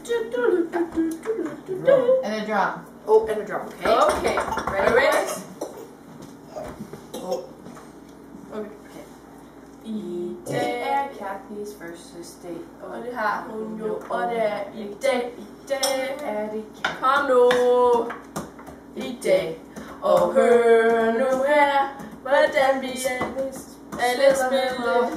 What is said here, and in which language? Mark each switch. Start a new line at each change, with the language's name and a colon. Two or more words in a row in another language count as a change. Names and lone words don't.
English: And a drum. Oh, and a drum. Okay. Okay. Ready? Oh. Okay.
Danish: I dag er Kathys fødselsdag, Og det har hun jo, og det er i dag. I dag er det kom nu i dag. Og hør nu her, hvordan vi alle spiller